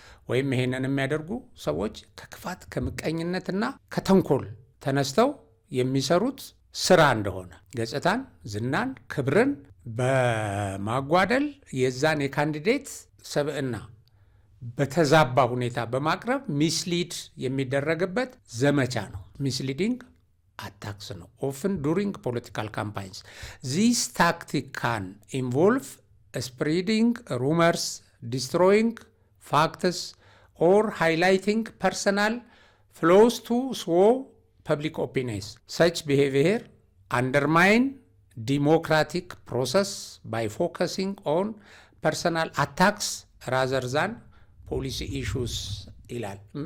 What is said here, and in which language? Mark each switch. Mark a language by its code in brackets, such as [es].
[am] ወይም ይሄንን የሚያደርጉ ሰዎች ከክፋት ከምቀኝነትና ከተንኮል ተነስተው የሚሰሩት ስራ እንደሆነ ገጽታን፣ ዝናን፣ ክብርን በማጓደል የዛን የካንዲዴት ሰብዕና በተዛባ ሁኔታ በማቅረብ ሚስሊድ የሚደረግበት ዘመቻ ነው። ሚስሊዲንግ attacks ነው። [en] often during political campaigns. This tactic can involve spreading rumors, destroying facts, or highlighting personal flaws to sway public opinions. Such behavior undermine democratic process by focusing on personal attacks rather than policy issues [am] ይላል።